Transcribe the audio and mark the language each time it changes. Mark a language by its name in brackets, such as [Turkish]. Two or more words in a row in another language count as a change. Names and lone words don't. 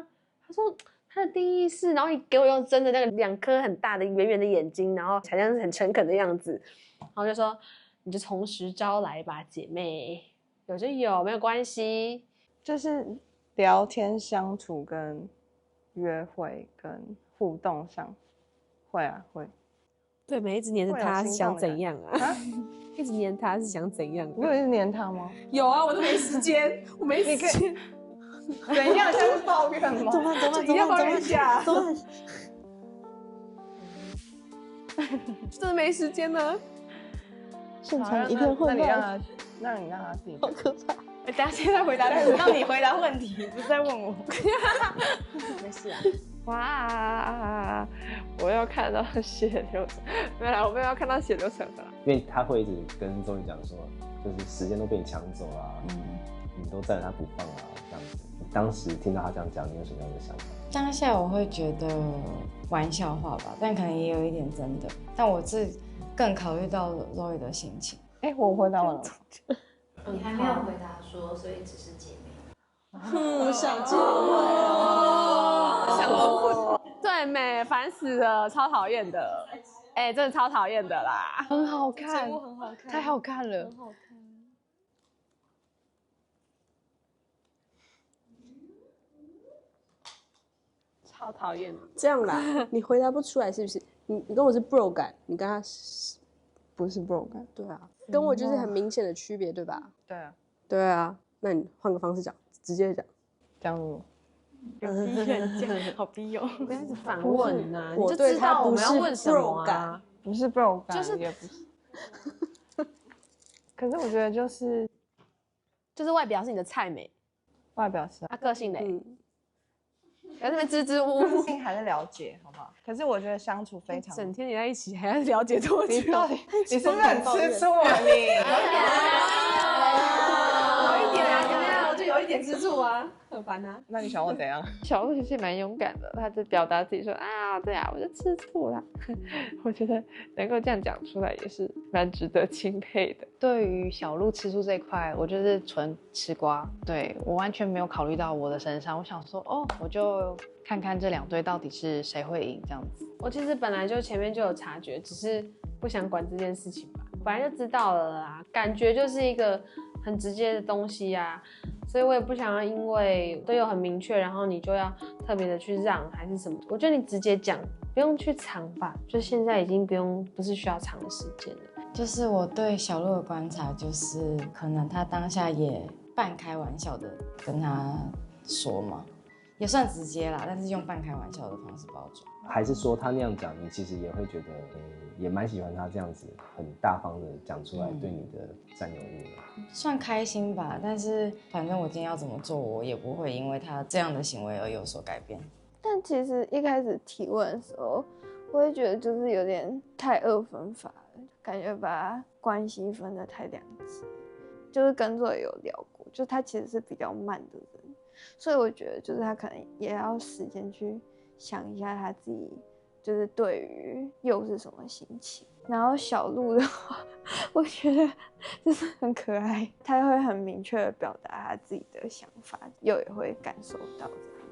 [Chinese] 他說他的定義是，然後你給我用真的那個2顆很大的圓圓的眼睛，然後好像是很誠懇的樣子，然後就說你就從實招來吧，姐妹，有就有，沒有關係，就是聊天相處跟約會跟互動上，會啊會。對，每一直黏着他是想怎樣啊？一直黏他是想怎樣？你有一直黏他嗎？有啊，我都沒時間，我沒時間。怎樣？现在是抱怨吗？怎么办？你要抱怨一下。怎么办？真的没时间呢。现场一片混乱。那你让他自己。好可怕。等下现在回答，让你回答問題，不是在問我。沒事啊。哇！我要看到血流成，沒有啦，我沒有要看到血流成河啦。因為他會一直跟 Zoe 講說，就是時間都被你搶走啊，你都帶着他不放啊，這樣子。你當時聽到他這樣講，你有什麼樣的想法？當下我會覺得玩笑話吧，但可能也有一點真的。但我是更考慮到Zoe的心情。我回答完了。你還沒有回答說，所以只是姐妹。想結婚，對沒？煩死了，超討厭的。真的超討厭的啦。很好看，節目很好看，太好看了，很好看。超討厭的。這樣啦，你回答不出來是不是？你跟我是 bro 感，你跟他不是 bro 感。對啊，跟我就是很明顯的區別，對吧？對啊。對啊，那你換個方式講，直接講。這樣有逼人講，好逼哦！不要一直反問吶，你就對知道我們要問什麼啊？不是 bro 感，就是也不是。可是我覺得就是外表是你的菜美，外表是他個性嘞。在那邊支支吾吾，還是了解，好不好？可是我覺得相處非常，整天黏在一起，還要了解多久？你到底你是不是很吃醋啊？你有一點啊，怎麼樣？我就有一點吃醋啊，很煩啊。那你想我怎樣？小鹿其實蠻勇敢的，他就表達自己說啊，對啊，我就吃醋啦。我覺得能夠這樣講出來也是蠻值得欽佩的。對於小鹿吃醋這一塊，我就是純吃瓜，對，我完全沒有考慮到我的身上。我想說，我就看看這2隊到底是誰會贏這樣子。我其實本來就前面就有察覺，只是不想管這件事情吧，本來就知道了啦。感覺就是一個很直接的東西啊， 所以我也不想要因為都有很明確，然後你就要特別的去讓還是什麼。我覺得你直接講，不用去藏吧，就現在已經不是需要藏的時間了。就是我對小鹿的觀察，就是可能他當下也半開玩笑的跟他說嘛，也算直接啦，但是用半開玩笑的方式包裝。還是說他那樣講，你其實也會覺得，也蠻喜歡他這樣子很大方的講出來對你的占有欲的。算開心吧，但是反正我今天要怎麼做，我也不會因為他這樣的行為而有所改變。但其實一開始提問的時候，我會覺得就是有點太二分法了，感覺把關係分得太兩極。就是跟 Zoe 有聊過，就是他其實是比較慢的人，所以我覺得就是他可能也要時間去想一下他自己就是对於又是什麼心情。然後小鹿的話，我覺得就是很可愛，他會很明確的表達他自己的想法，又也會感受到這樣。